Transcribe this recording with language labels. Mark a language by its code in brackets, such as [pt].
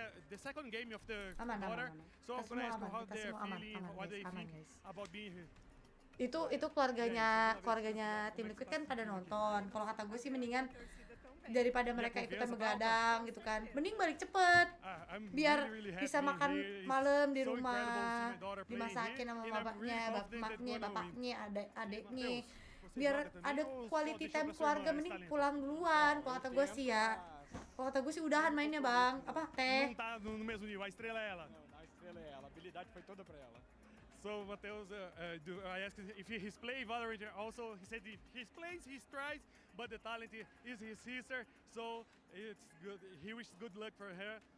[en] The second game of the quarter, so I'm gonna ask how they're feeling, what they think about being here. [id] Itu keluarganya Tim Liquid kan pada nonton. Kalau kata gue sih mendingan daripada mereka ikutan begadang gitu kan, mending balik cepet biar bisa makan malam di rumah, dimasakin sama bapaknya, adeknya, biar ada [en] quality time [id] keluarga. Mending pulang duluan kalau kata gue sih ya. Kalau kata gue sih udahan mainnya bang. Apa teh? [pt] Não tá no mesmo nível, a estrela é ela. A estrela é ela, a habilidade foi toda pra ela. [en] So Mateus, I asked if he's playing Valorant also. He said he plays, he tries, but the talent is his sister. So it's good. He wishes good luck for her.